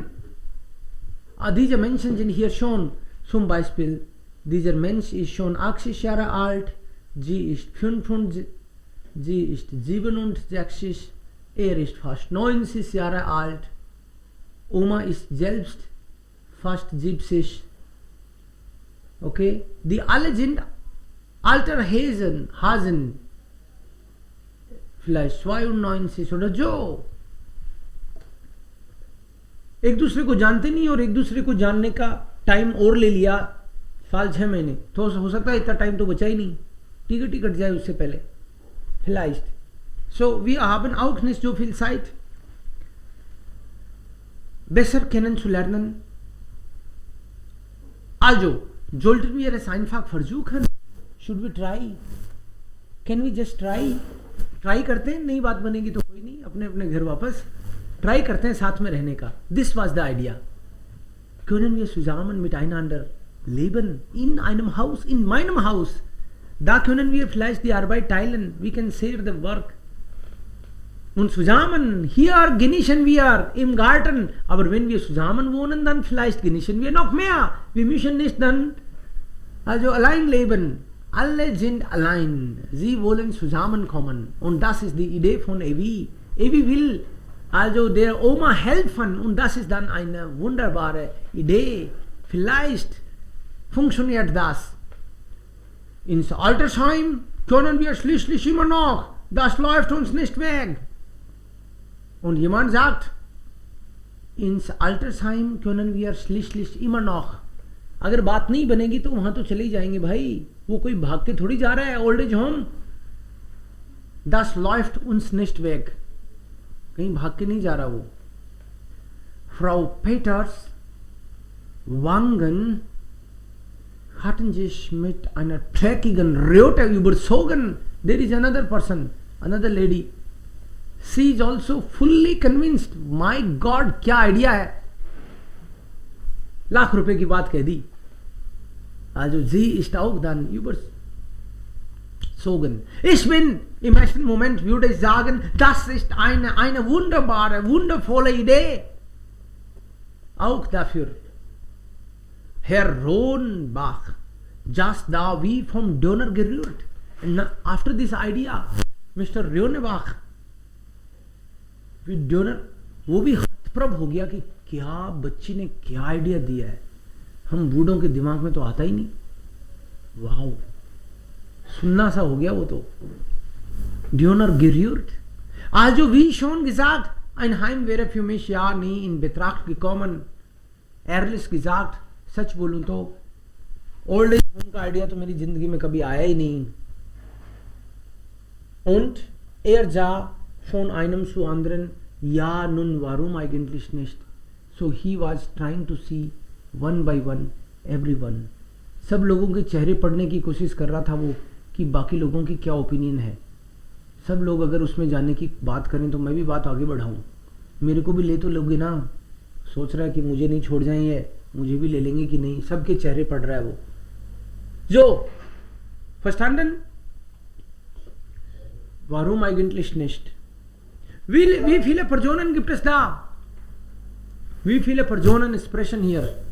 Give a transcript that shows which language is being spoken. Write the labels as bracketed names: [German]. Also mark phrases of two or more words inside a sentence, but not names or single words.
[German] Diese Menschen sind hier schon, zum Beispiel, dieser Mensch ist schon 80 Jahre alt, sie ist 65, sie ist 67, er ist fast 90 Jahre alt, Oma ist selbst fast 70. Okay, die alle sind alter Hasen, vielleicht 92 oder so. [Hindi] एक दूसरे को जानते नहीं और एक दूसरे को जानने का टाइम और ले लिया, साल 6 महीने, तो हो सकता है इतना टाइम तो बचा ही नहीं, टिकट कट जाए उससे पहले. [German] Vielleicht. So, wir haben auch nicht so viel Zeit, besser kennenzulernen. Also, sollten wir es einfach versuchen? [English] Should we try? Can we just try? [Hindi] Try करते हैं, नहीं बात बनेगी तो कोई नहीं, अपने अपने घर वापस ट्राई करते हैं साथ में रहने का. [English] This was the idea. [German] Können wir zusammen miteinander leben in einem Haus, in meinem Haus? Da können wir vielleicht die Arbeit teilen. [English] We can share the work. [German] Und zusammen, hier genießen wir im Garten. Aber wenn wir zusammen wohnen, dann vielleicht genießen wir noch mehr. Wir müssen nicht dann also allein leben. Alle sind allein. Sie wollen zusammenkommen. Und das ist die Idee von Evi. Evi will also der Oma helfen. Und das ist dann eine wunderbare Idee. Vielleicht funktioniert das. Ins Altersheim können wir schließlich immer noch. Das läuft uns nicht weg. Und jemand sagt, ins Altersheim können wir schließlich immer noch. [Hindi] अगर बात नहीं बनेगी तो वहां तो चले ही जाएंगे भाई, वो कोई भाग के थोड़ी जा रहा है [English] old age home. [German] Das läuft uns nicht weg. [Hindi] कहीं भाग के नहीं जा रहा वो. [German] Frau Peters Wangen hatten sich mit einer dreckigen Röte überzogen. [English] There is another person, another lady. She is also fully convinced. My God, [Hindi] क्या आइडिया है. लाख रुपए की बात कह दी. [German] Also sie ist auch dann überzogen. Ich bin im ersten Moment würde ich sagen, das ist eine wunderbare, wundervolle Idee. Auch dafür. Herr Rohnbach, just da wie vom Donner gerührt. [English] And after this idea, Mr. [Hindi] Rohnbach, डोनर वो भी हतप्रभ हो गया कि क्या बच्ची ने क्या आइडिया दिया है, हम बूढ़ों के दिमाग में तो आता ही नहीं. वाओ, सुनना सा हो गया वो तो. [German] Döner gerührt. Also wie schon gesagt, ein Heim wäre für mich ja nie in Betracht gekommen. Ehrlich gesagt, सच बोलूं तो [English] old age home [German] का आइडिया तो मेरी जिंदगी में कभी आया ही नहीं. Und sah von einem zu anderen, ja, nun warum eigentlich nicht? [English] So he was trying to see one by one everyone. [Hindi] सब लोगों के चेहरे पढ़ने की कोशिश कर रहा था वो कि बाकी लोगों की क्या ओपिनियन है. सब लोग अगर उसमें जाने की बात करें तो मैं भी बात आगे बढ़ाऊं. मेरे को भी ले तो लोगे ना. सोच रहा है कि मुझे नहीं छोड़ जाएंगे, मुझे भी ले लेंगे कि नहीं. सबके चेहरे पढ़ रहा है वो. जो verstanden? [German] Warum eigentlich nicht? Wie viele Personen gibt es da? Wie viele Personen sprechen hier?